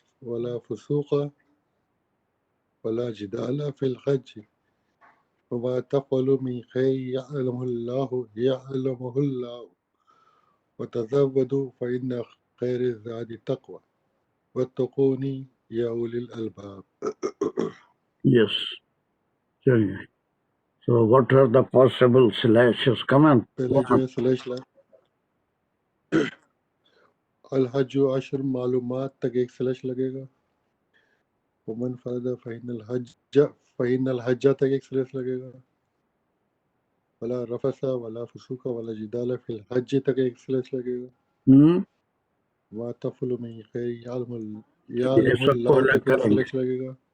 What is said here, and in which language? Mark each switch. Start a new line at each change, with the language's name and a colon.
Arabic: ولا فسوق ولا جدال في الحج وما تفعلوا من خير يعلمه الله وتزودوا فإن خير الزاد التقوى واتقوني يا أولي الألباب۔
English: Yes چلیے۔ So what are the possible slashes? Come on.
Urdu: پہلے جو ہے سلیش
Arabic: لا الحج عشر معلومات
Urdu: تک ایک سلیش لگے گا،
Arabic: ومن فرض فإن الحج
Urdu: تک ایک سلیش لگے گا،
Arabic: ولا رفث ولا فسوق ولا جدال فی الحج
Urdu: تک ایک سلیش لگے گا،
Arabic: ما تفعلوا من خیر یعلم اللہ
Urdu: تک ایک سلیش لگے گا،